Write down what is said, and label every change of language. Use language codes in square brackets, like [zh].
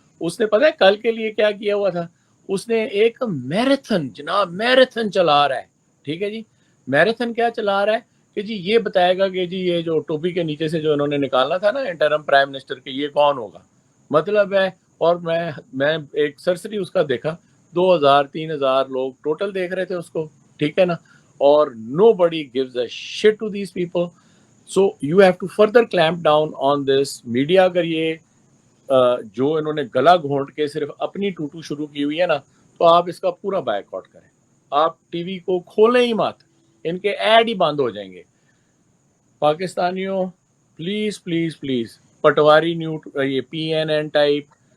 [ur] اس نے پتہ ہے کل کے لیے کیا کیا ہوا تھا؟ اس نے ایک میراتھن, جناب میراتھن چلا رہا ہے, ٹھیک ہے جی. میراتھن کیا چلا رہا ہے کہ جی یہ بتائے گا کہ جی یہ جو ٹوپی کے نیچے سے جو انہوں نے نکالنا تھا نا انٹرم پرائم منسٹر کے, یہ کون ہوگا, مطلب ہے. اور میں ایک سرسری اس کا دیکھا, 2000-3000 لوگ ٹوٹل دیکھ رہے تھے اس کو, ٹھیک ہے نا. اور [en] nobody gives a shit to these people. So you have to further clamp down on this media. [ur] اگر یہ جو انہوں نے گلا گھونٹ کے صرف اپنی ٹوٹو شروع کی ہوئی ہے نا, تو آپ اس کا پورا بائیک آؤٹ کریں. آپ ٹی وی کو کھولیں ہی مت, ان کے ایڈ ہی بند ہو جائیں گے. پاکستانیوں پلیز پلیز پلیز, پٹواری یہ پی این این ٹائپ